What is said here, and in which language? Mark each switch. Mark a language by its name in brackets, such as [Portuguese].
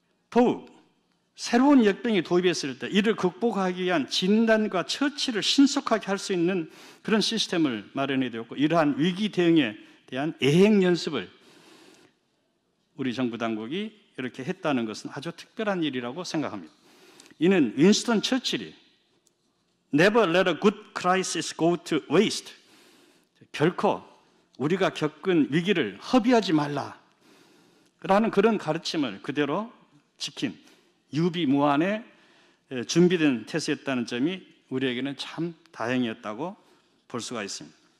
[Korean] 더욱 새로운 역병이 도입했을 때 이를 극복하기 위한 진단과 처치를 신속하게 할 수 있는 그런 시스템을 마련해 되었고 이러한 위기 대응에 대한 예행 연습을 우리 정부 당국이 이렇게 했다는 것은 아주 특별한 일이라고 생각합니다. 이는 윈스턴 처칠이 [English] Never let a good crisis go to waste. [Korean] 결코 우리가 겪은 위기를 허비하지 말라라는 그런 가르침을 그대로 지킨 유비무환의 준비된 태세였다는 점이 우리에게는 참 다행이었다고 볼 수가 있습니다.